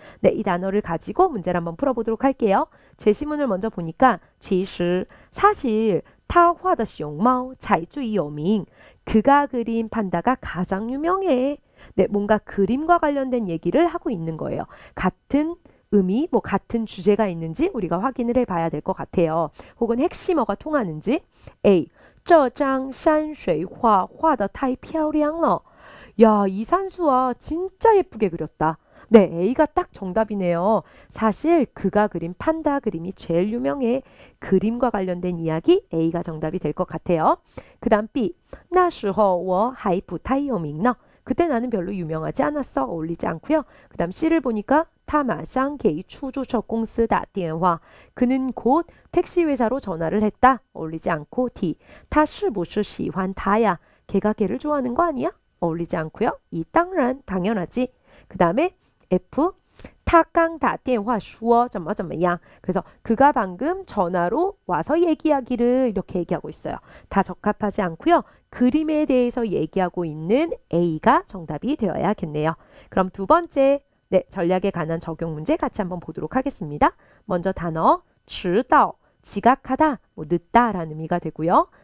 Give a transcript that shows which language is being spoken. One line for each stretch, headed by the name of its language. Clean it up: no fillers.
Korean: 네, 이 단어를 가지고 문제를 한번 풀어보도록 할게요. 제시문을 먼저 보니까 지시, 사실
Chinese: 他画的熊猫才最有名.
Korean: 그가 그린 판다가 가장 유명해. 네, 뭔가 그림과 관련된 얘기를 하고 있는 거예요. 같은 의미, 뭐 같은 주제가 있는지 우리가 확인을 해봐야 될 것 같아요. 혹은 핵심어가 통하는지. A.
Chinese: 这张山水画画得太漂亮了.
Korean: 야, 이 산수화 진짜 예쁘게 그렸다. 네, A가 딱 정답이네요. 사실 그가 그린 판다 그림이 제일 유명해. 그림과 관련된 이야기 A가 정답이 될 것 같아요. 그 다음 B.
Chinese: 那时候我还不太有名呢.
Korean: 그때 나는 별로 유명하지 않았어. 어울리지 않고요. 그 다음 C를 보니까
Chinese: 他马上给出租车公司打电话.
Korean: 그는 곧 택시 회사로 전화를 했다. 어울리지 않고 D.
Chinese: 他是不是喜欢他呀?
Korean: 걔가 걔를 좋아하는 거 아니야? 어울리지 않고요. 이当然 당연하지. 그 다음에 F.
Chinese: 他刚打电话说怎么怎么样.
Korean: 그래서 그가 방금 전화로 와서 얘기하기를 이렇게 얘기하고 있어요. 다 적합하지 않고요. 그림에 대해서 얘기하고 있는 A가 정답이 되어야겠네요. 그럼 두 번째 네, 전략에 관한 적용 문제 같이 한번 보도록 하겠습니다. 먼저 단어 迟到, 지각하다, 뭐 늦다라는 의미가 되고요.